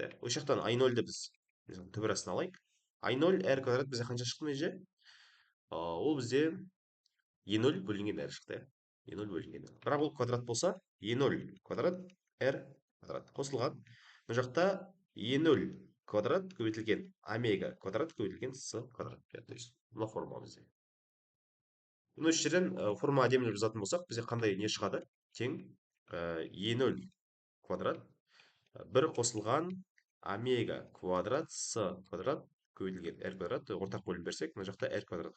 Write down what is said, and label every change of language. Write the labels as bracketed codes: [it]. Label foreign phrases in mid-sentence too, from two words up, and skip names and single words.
[kk] Осы жақтан I0-ді біз түбірасына алайық. I0R квадрат бізде қанша шықты мына жерде? Ол бізде E0 бөлінген R шықты. E0 бөлінген R. Бірақ ол квадрат болса, E0 квадрат R квадрат қосылған. Мына жақта E0 квадрат көбейтілген омега квадрат көбейтілген с квадрат. [ru] То есть [kk] мына формула бізде. Осы жерден формула әдемілеп жазатын болсақ, бізде қандай не шығады? Тең E0 квадрат 1 қосылған омега квадрат с квадрат көбейтілген r квадрат ортақ бөлім берсек, мына жақта r квадрат.